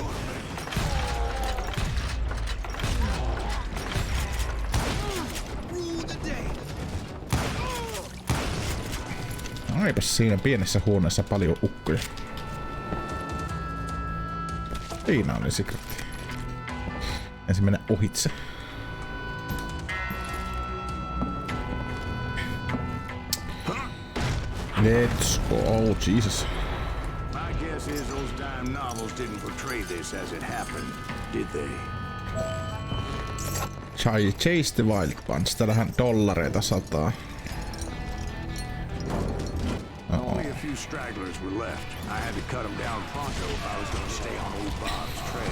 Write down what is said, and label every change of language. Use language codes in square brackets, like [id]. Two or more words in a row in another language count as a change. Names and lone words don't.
[fi] Eipäs siinä pienessä huoneessa paljon ukkoja. Siinä oli sekretti. Ensin mennä ohitse. [en] Let's go. Oh, Jesus. My guess is those dime novels didn't portray this as it happened, did they? Chase the Wild Bunch. [fi] Täällähän dollareita sataa. [en] Only a few stragglers were left. I had to cut them down pronto if I was going to stay on old Bob's trail.